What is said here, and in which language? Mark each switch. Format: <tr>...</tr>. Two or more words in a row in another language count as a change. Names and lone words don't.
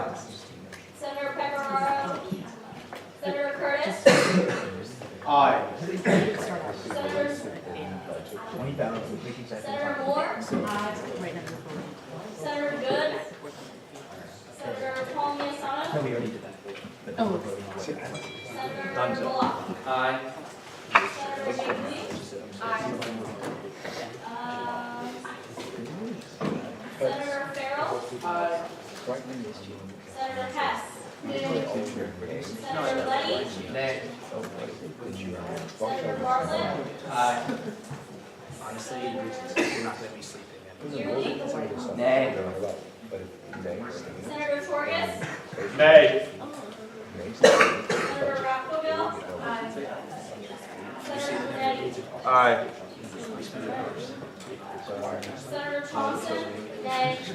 <en>Senator Pecoraro? Senator Curtis? Aye. Senator Senator Moore? Senator Good? Senator Paul Miasano. No, we already did that. Oh. Senator Bullock. Aye. Senator Bailey. Senator Farrell. Senator Hess. Senator Letty. Nay. Senator Bartlett. Aye. Honestly, you're not gonna be sleeping. Yearly. Nay. Senator Torres. Nay. Senator Raffoville. Senator Burnett. Aye. Senator Thompson. Nay.</en>